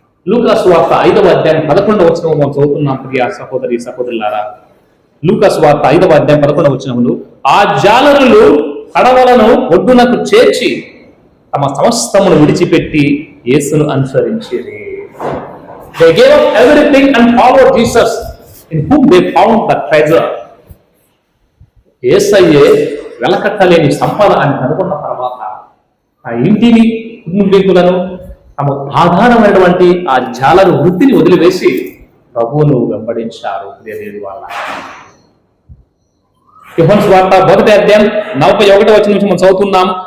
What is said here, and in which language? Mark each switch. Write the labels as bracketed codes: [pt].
[te] లూకా సువార్త 5వ అధ్యాయం 11వ వచనం మనం చదువుతున్నాం. ప్రియ సహోదరి సహోదరులారా, లూకా సువార్త 5వ అధ్యాయం 11వ వచనములు, ఆ జాలరులు కడవలను ఒడ్డునకు చేర్చి తమ సమస్తమును విడిచిపెట్టి యేసును అనుసరించిరి. [en] They gave up everything and followed Jesus, in whom they found the treasure. [te] యేసయ్యే వెలకట్టలేని సంపద అని కనుగొన్న తర్వాత ఆ ఇంటిని, కుటుంబీకులను, తమ ఆధారమైనటువంటి ఆ జాలరు వృత్తిని వదిలివేసి ప్రభువును వెంబడించారు. దేవుని వల్ల యోహాను సువార్త 1వ అధ్యాయం 41వ వచనం నుంచి మనం చదువుతున్నాం.